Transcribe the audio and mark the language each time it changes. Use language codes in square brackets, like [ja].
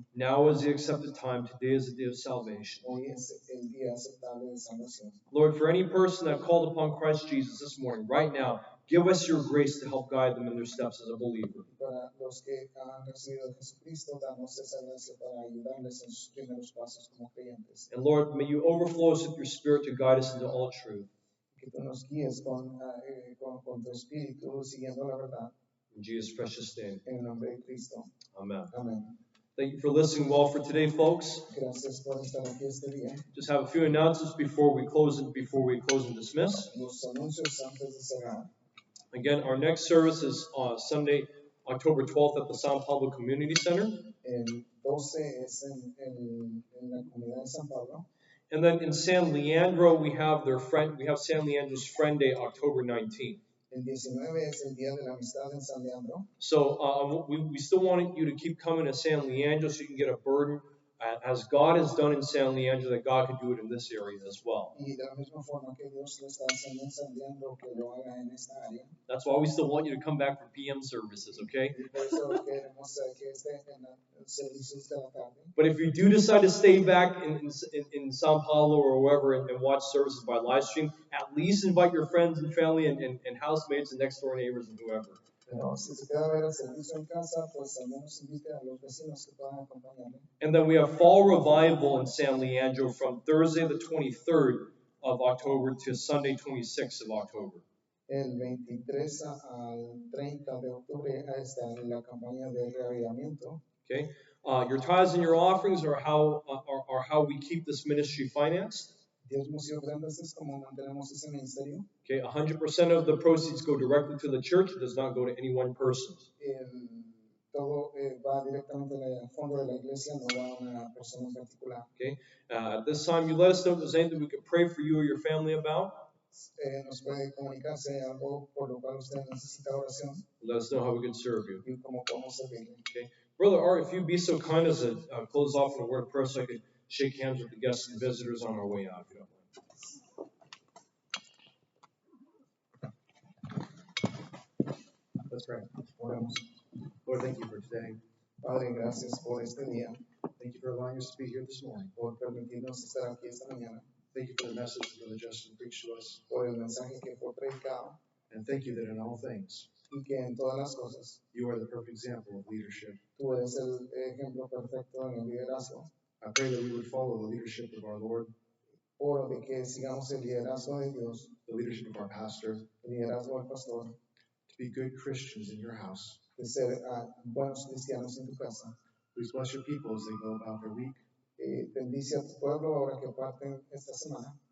[en] now is the accepted time, today is the day of salvation. [es] Hoy es el día aceptable de salvación. [en] Lord, for any person that called upon Christ Jesus this morning, right now, give us your grace to help guide them in their steps as a believer. [es] Para los que han recibido a Jesucristo, damos esa gracia para ayudarles en sus primeros pasos como creyentes. [en] And Lord, may you overflow us with your Spirit to guide us into all truth. [es] Que tú nos guíes con tu espíritu, siguiendo la verdad, [en] In Jesus' precious name, [es] en el nombre de Cristo. [en] amen. [es] Amén. [en] Thank you for listening well for today, folks. [es] Gracias por estar aquí este día. [en] Just have a few announcements before we close and dismiss. [es] Los anuncios antes de cerrar. [en] Again, our next service is Sunday, October 12th at the San Pablo Community Center. [es] El 12 es en la comunidad de San Pablo. [en] And then in San Leandro, we have San Leandro's Friend Day, October 19th. [es] El 19 es el Día de la Amistad en San Leandro. [en] So we still want you to keep coming to San Leandro so you can get a burden as God has done in San Leandro, that God can do it in this area as well. [es] Y de la misma forma que Dios lo está haciendo en San Leandro, que lo haga en esta área. [en] That's why we still want you to come back for PM services, okay? [es] Y por eso queremos que esté en los servicios de la tarde. [en] But if you do decide to stay back in Sao Paulo or wherever and watch services by live stream, at least invite your friends and family and housemates and next door neighbors and whoever. [es] Pero si se queda a ver el servicio en casa, pues al menos invite a los vecinos que puedan acompañarle. [en] And then we have Fall Revival in San Leandro from Thursday the 23rd of October to Sunday 26th of October. [es] El 23 al 30 de octubre está en la campaña de reavivamiento. [en] Okay, your tithes and your offerings are how we keep this ministry financed. [es] Diezmos y ofrendas es como mantenemos ese ministerio. [en] Okay, 100% of the proceeds go directly to the church. It does not go to any one person. [es] Todo va directamente al fondo de la iglesia, no va a una persona en particular. [en] Okay, at this time, you let us know if there's anything we could pray for you or your family about. [es] Nos puede comunicarse algo por lo cual usted necesita oración. [en] Let us know how we can serve you. [es] Y cómo podemos servirle. [en] Okay, Brother Art, if you'd be so kind as to close off in a word of prayer so I could shake hands with the guests and visitors on our way out. If you don't mind. Let's pray. [es] Oremos. [en] Lord, thank you for today. [es] Padre, gracias por este día, [en] Thank you for allowing us to be here this morning. [es] por permitirnos estar aquí esta mañana, [en] Thank you for the message that Brother Justin preached to us. [es] por el mensaje que fue predicado [en] And thank you that in all things, [es] y que en todas las cosas [en] you are the perfect example of leadership. [es] tú eres el ejemplo perfecto en el liderazgo. [en] I pray that we would follow the leadership of our Lord, [es] Oro de que sigamos el liderazgo de Dios, [en] the leadership of our pastor, [es] el liderazgo del pastor, [en] to be good Christians in your house. [es] de ser buenos cristianos en tu casa. [en] Please bless your people as they go about their week, [es] Bendice a tu pueblo ahora que parten esta semana